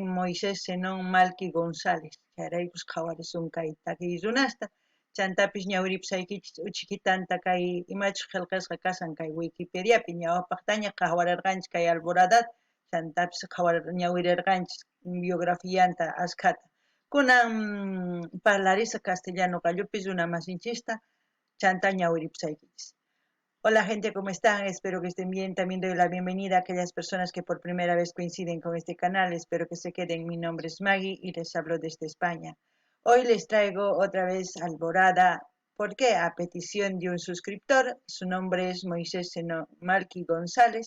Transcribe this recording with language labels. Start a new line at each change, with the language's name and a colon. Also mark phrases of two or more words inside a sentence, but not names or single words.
Quechua: Moisés Zenón Malqui González chayraykus qhawarisun kay takiy runasta chantapis ñawiripusaykichis uchikitanta kay imachus qillqisqa kasan kay Wikipediapi ñawapaqtaña qhawarirqanchis kay Alboradata chantapis ñawirirqanchis biografianta askhata kunan parlarisqa castellano qallupis runa masinchista chanta ñawiripusaykichis.
Spanish: Hola gente, ¿cómo están? Espero que estén bien. También doy la bienvenida a aquellas personas que por primera vez coinciden con este canal. Espero que se queden. Mi nombre es Maggie y les hablo desde España. Hoy les traigo otra vez Alborada. ¿Por qué? A petición de un suscriptor. Su nombre es Moisés Malqui González.